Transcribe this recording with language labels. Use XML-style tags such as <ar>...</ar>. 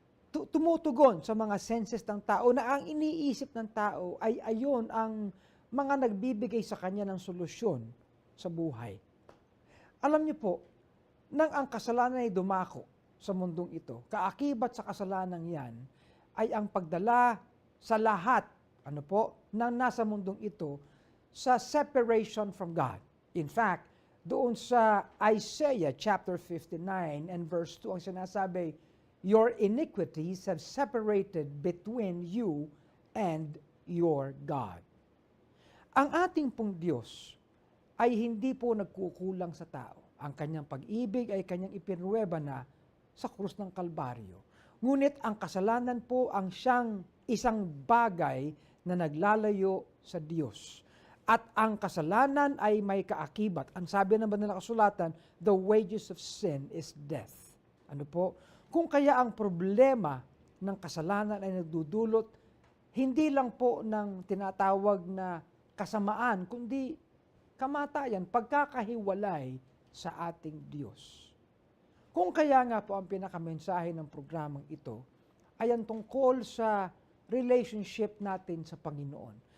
<tl>tumutugon sa mga senses ng tao na ang iniisip ng tao ay ayon ang mga nagbibigay sa kanya ng solusyon sa buhay. Alam niyo po, nang ang kasalanan ay dumako sa mundong ito, kaakibat sa kasalanan yan ay ang pagdala sa lahat, ng nasa mundong ito sa</tl> <en>separation from God. In fact,</en> <tl>doon sa</tl> <en>Isaiah chapter 59 and verse 2</en> <tl>ang sinasabi,</tl> <en>your iniquities have separated between you and your God.</en> <tl>Ang ating pong Diyos ay hindi po nagkukulang sa tao. Ang kanyang pag-ibig ay kanyang ipinruweba na sa krus ng Kalbaryo. Ngunit ang kasalanan po ang siyang isang bagay na naglalayo sa Diyos. At ang kasalanan ay may kaakibat. Ang sabi naman nila kasulatan,</tl> <en>the wages of sin is death.</en> <tl>Ano po? Kung kaya ang problema ng kasalanan ay nagdudulot, hindi lang po ng tinatawag na kasamaan, kundi kamatayan, pagkakahiwalay sa ating Diyos. Kung kaya nga po ang pinakamensahe ng programang ito ay ang tungkol sa relationship natin sa Panginoon.</tl>